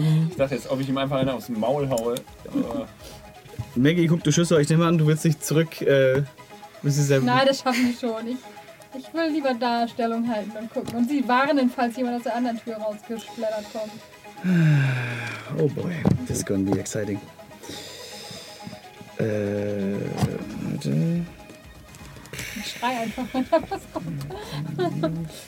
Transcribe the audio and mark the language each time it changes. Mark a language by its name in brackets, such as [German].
[German] Ich dachte jetzt, ob ich ihm einfach einen aufs Maul haue. Aber... Maggie, guck, du Schüssel, ich nehme an, du willst dich zurück. Nein, das schaffen wir schon. Ich will lieber Darstellung halten und gucken. Und sie warnen, falls jemand aus der anderen Tür rausgesplattert kommt. [English] Oh boy, this is gonna be exciting. [German] Warte. Ich schrei einfach, wenn da was kommt.